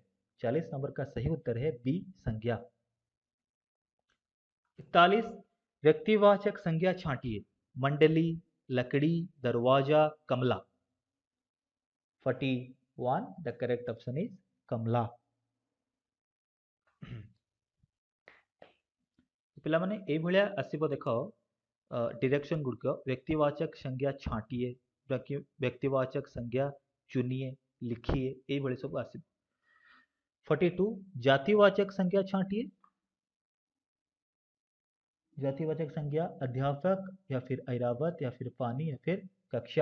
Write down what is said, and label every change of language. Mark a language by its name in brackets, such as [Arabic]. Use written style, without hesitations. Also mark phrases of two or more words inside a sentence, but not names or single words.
[Hindi] 40 नंबर का सही उत्तर है बी, संज्ञा। 41 व्यक्तिवाचक संज्ञा छांटिए। मंडली, लकड़ी, दरवाजा, कमला? [English] 41 the correct option is कमला। [Odia] ପିଲାମାନେ ଏଇଭଳିଆ ଆସିବ ଦେଖ ଡିରେକ୍ସନ ଗୁଡ଼ିକ [Hindi] व्यक्तिवाचक संज्ञा छांटिए, व्यक्तिवाचक संज्ञा चुनिए, लिखिए, ये सब आस। 42 जातिवाचक संज्ञा छांटिए। जातिवाचक संज्ञा अध्यापक या फिर ऐरावत या फिर पानी या फिर कक्षा?